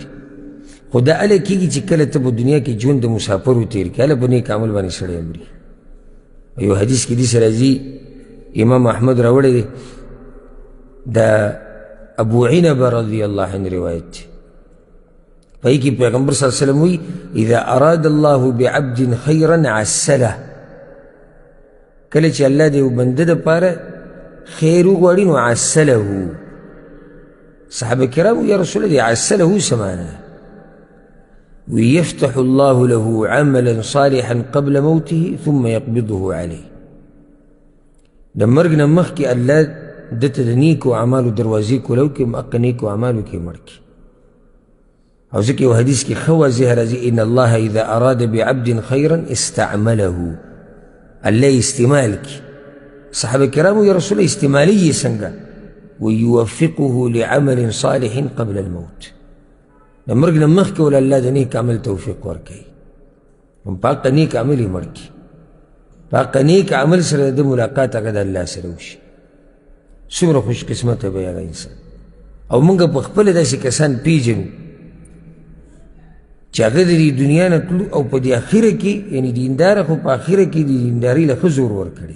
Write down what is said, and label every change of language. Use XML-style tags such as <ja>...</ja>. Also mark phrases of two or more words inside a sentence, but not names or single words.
<ps>خو دا هله کېږي چې کله ته په دنیا کې ژوند د مسافرو تېر کړې هله په نیک عمل باندې سړی مري. یو حدیث کې داسې راځي امام احمد راوړی دی دا ابو عنب</ps> <ar>رضی الله عنه</ar> <ps>روایت دی په کې پیغمبر</ps> <ar>صلی الله علیه وسلم</ar> <ps>وی</ps> <ar>اذا اراد الله بعبد خیرا عسله.</ar> <ps>کله چې الله د یو بنده دپاره خیر وغواړي نو عسله. صحابه کرامو</ps> <ar>یا رسول الله</ar> <ps>عسله څه معنی؟</ps> <ar>ويفتح الله له عملا صالحا قبل موته ثم يقبضه عليه.</ar> <ps>د مرګ نه مخکې الله دته د نیکو اعمالو دروازې کولو کې مقه نیکو اعمالو کې مړ کړي. او ځکه یو حدیث کې ښه واضح راځي</ps> <ar>ان الله اذا اراد بعبد خيرا استعمله.</ar> <ps>الله استعمال کړي. صحابه کرامو</ps> <ar>یا رسول الله</ar> <ps>استعمالي یې څنګه؟</ps> <ar>ويوفقه لعمل صالح قبل الموت.</ar> <ps>د مرګ نه مخکې ول الله د نیک عمل توفیق ورکوي هم په هغه نیک عمل یې مړ کړي. په نیک عمل سره د ملاقات هغه د الله سره وشي. څومره خوش قسمته به هغه انسان. او موږ په خپله داسې کسان پیژنو چې هغه د دې دنیا نه تلو او په دې اخره کې یعنې دینداره خو په اخره کې د دیندارۍ له ښه زور ورکړی.</ps>